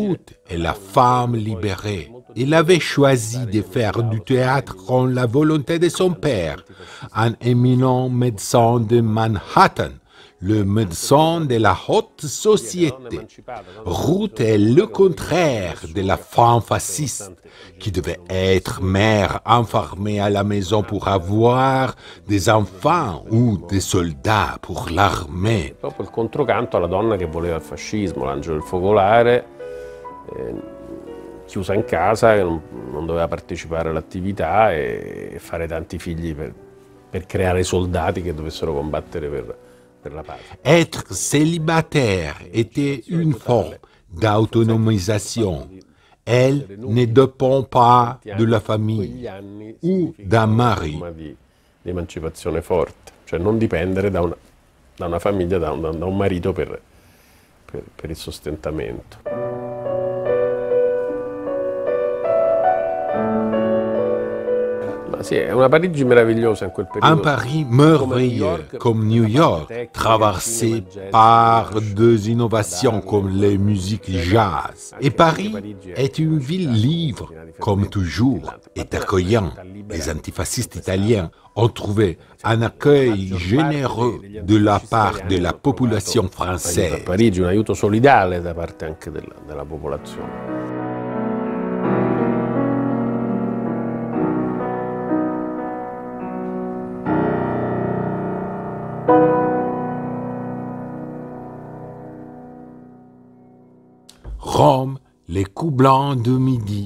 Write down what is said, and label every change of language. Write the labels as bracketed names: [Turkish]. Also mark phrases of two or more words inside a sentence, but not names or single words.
[French] Ruth est la femme libérée. Il avait choisi de faire du théâtre contre la volonté de son père, un éminent médecin de Manhattan, le médecin de la haute société. Ruth est le contraire de la femme fasciste, qui devait être mère enfermée à la maison pour avoir des enfants ou des soldats pour l'armée. [Italian] Proprio il controcanto alla donna che voleva il fascismo, l'angelo del focolare, chiusa in casa, che non doveva partecipare all'attività e fare tanti figli per creare soldati che dovessero combattere per la pace. [French] Être célibataire était une forme d'autonomisation. Elle ne dépend pas de la famille ou d'un mari. [Italian] Di emancipazione forte, cioè non dipendere da una famiglia, da un marito per il sostentamento. C'est una Parigi meravigliosa in quel periodo. [French] Un Paris merveilleux comme New York, traversé par deux innovations comme les musiques jazz. Et Paris est une ville libre, comme toujours, et accueillant. Les antifascistes italiens ont trouvé un accueil généreux de la part de la population française. [Italian] A Parigi un aiuto solidale da parte anche della popolazione. [French] Rome, les coups blancs de midi.